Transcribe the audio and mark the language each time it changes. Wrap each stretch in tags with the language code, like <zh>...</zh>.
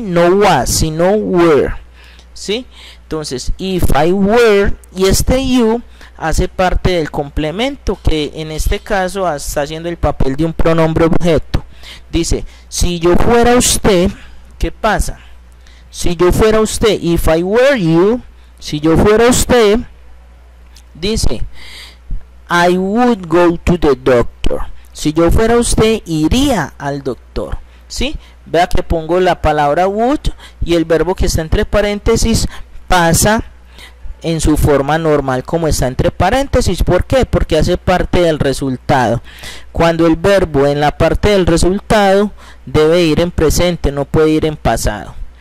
<es>No was, sino were, ¿sí? Entonces,</es> <en>if I were,</en> <es>y este you hace parte del complemento, que en este caso está haciendo el papel de un pronombre objeto. Dice, si yo fuera usted, ¿qué pasa? Si yo fuera usted,</es> <en>if I were you,</en> <es>si yo fuera usted, dice,</es> <en>I would go to the doctor.</en> <es>Si yo fuera usted, iría al doctor, ¿sí? Vea que pongo la palabra would y el verbo que está entre paréntesis pasa en su forma normal como está entre paréntesis. ¿Por qué? Porque hace parte del resultado. Cuando el verbo en la parte del resultado debe ir en presente, no puede ir en pasado.</es>